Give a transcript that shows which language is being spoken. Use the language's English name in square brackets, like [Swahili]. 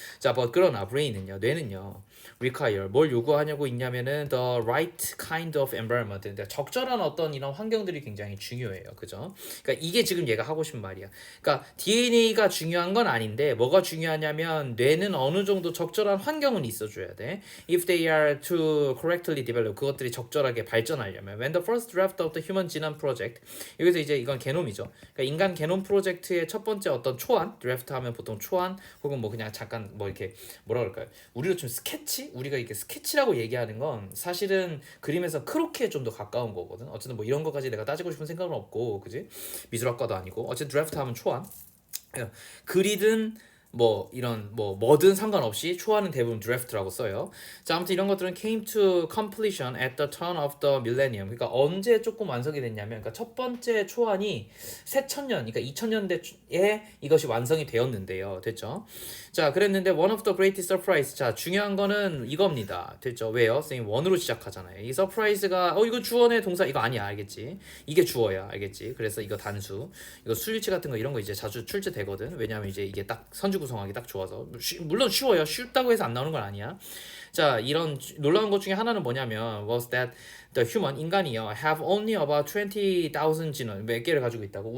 [Korean] 자, 그러나 브레인은요, 뇌는요, require 뭘 요구하냐고 있냐면은 [English] the right kind of environment, [Korean] 그러니까 적절한 어떤 이런 환경들이 굉장히 중요해요, 그죠? 그러니까 이게 지금 얘가 하고 싶은 말이야. 그러니까 DNA가 중요한 건 아닌데 뭐가 중요하냐면 뇌는 어느 정도 적절한 환경은 있어줘야 돼. [English] If they are to correctly develop, [Korean] 그것들이 적절하게 발전하려면. [English] When the first draft of the Human Genome Project, [Korean] 여기서 이제 이건 게놈이죠. 그러니까 인간 게놈 프로젝트의 첫 번째 어떤 초안, 드래프트 하면 보통 초안 혹은 뭐 그냥 잠깐 뭐 이렇게 뭐라 그럴까요? 우리로 좀 스케치? 우리가 이렇게 스케치라고 얘기하는 건 사실은 그림에서 크로키에 좀 더 가까운 거거든. 어쨌든 뭐 이런 거까지 내가 따지고 싶은 생각은 없고, 그지? 미술학과도 아니고. 어쨌든 드래프트 하면 초안. 그리든 뭐 이런 뭐든 상관없이 초안은 대부분 드래프트라고 써요. 자 아무튼 이런 것들은 [English] came to completion at the turn of the millennium. [Korean] 그러니까 언제 조금 완성이 됐냐면, 그러니까 첫 번째 초안이 새천년, 그러니까 2000년대에 이것이 완성이 되었는데요. 됐죠? 자 그랬는데 [English] one of the greatest surprise. [Korean] 자 중요한 거는 이겁니다. 됐죠? 왜요? 선생님 원으로 시작하잖아요. 이 surprise가 이거 주어의 동사 이거 아니야, 알겠지? 이게 주어야, 알겠지? 그래서 이거 단수, 이거 수일치 같은 거 이런 거 이제 자주 출제되거든. 왜냐하면 이제 이게 딱 선지 구성하기 딱 좋아서 물론 쉬워요. 쉽다고 해서 안 나오는 건 아니야. 자 이런 놀라운 것 중에 하나는 뭐냐면 [English] was that the human [Korean] 인간이요 [English] have only about 20,000 [Korean] 지능 몇 개를 가지고 있다고.